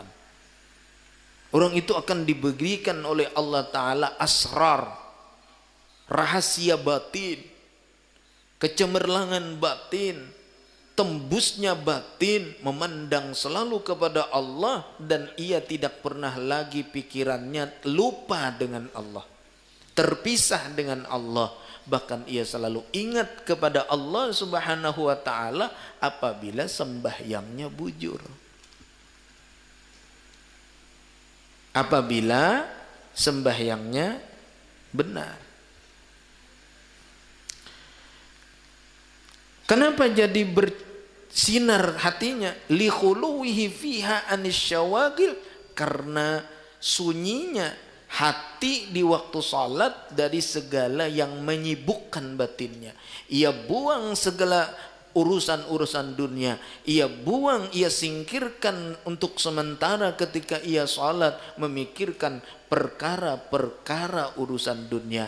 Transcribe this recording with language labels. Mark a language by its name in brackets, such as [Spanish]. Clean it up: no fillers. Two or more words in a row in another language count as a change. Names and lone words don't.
[Indonesian] Orang itu akan diberikan oleh Allah Ta'ala asrar, rahasia batin, kecemerlangan batin, tembusnya batin, memandang selalu kepada Allah, dan ia tidak pernah lagi pikirannya lupa dengan Allah, terpisah dengan Allah. Bahkan ia selalu ingat kepada Allah [Arabic] Subhanahu wa ta'ala [Indonesian] apabila sembahyangnya bujur, apabila sembahyangnya benar. Kenapa jadi bersinar hatinya? [Arabic] Li khuluwihi fiha anis syawagil, [Indonesian] karena sunyinya hati di waktu salat dari segala yang menyibukkan batinnya. Ia buang segala urusan-urusan dunia, ia buang, ia singkirkan untuk sementara ketika ia salat, memikirkan perkara-perkara urusan dunia.